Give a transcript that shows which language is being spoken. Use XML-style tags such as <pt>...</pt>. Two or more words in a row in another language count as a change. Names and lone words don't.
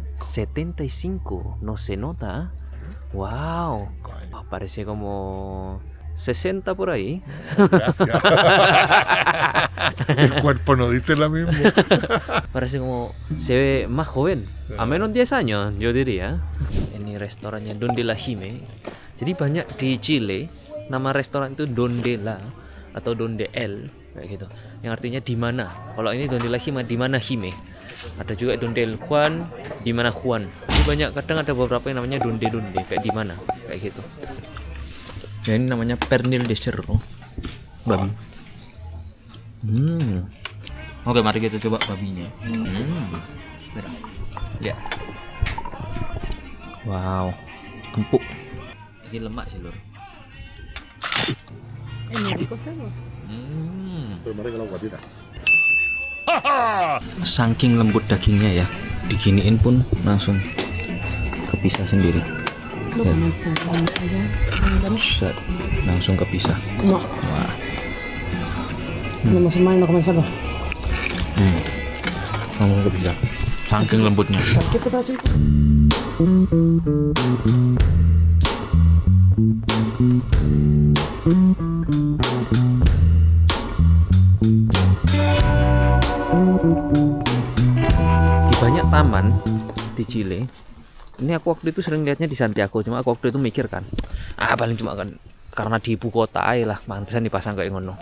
<es>75. No se nota, ¿ah? Wow. Parece como 60 por ahí. Gracias. El cuerpo no dice lo mismo. Parece como se ve más joven. A menos 10 años, yo diría.</es> <id>Ini restorannya Donde la Hime. Jadi banyak di Chile nama restoran itu</id> <es>Donde la</es> <id>atau</id> <es>Donde el</es> <id>kayak gitu. Yang artinya di mana. Kalau ini Donde la Hime, di mana Hime. Ada juga Donde el Juan, di mana Juan. Ini banyak, kadang ada beberapa yang namanya Donde kayak di mana, kayak gitu. Ya, ini namanya</id> <es>pernil de cerro,</es> <id>babi. Oke, mari kita coba babinya. Ya. Wow, empuk. Ini lemak sih lur. Saking lembut dagingnya ya, diginiin pun langsung kepisah sendiri. Set, langsung kepisah.</id> <es>No.</es> <id>Wah.</id> <es>No más o menos comenzamos.</es> <id>Langsung kepisah. Saking lembutnya.</id> <es>¿Qué te pasa?</es> <id>Di banyak taman di Chile. Ini aku waktu itu sering lihatnya di Santiago, cuma aku waktu itu mikir kan, paling cuma kan karena di ibu kota aja lah, pantesan dipasang kayak ngono.</id>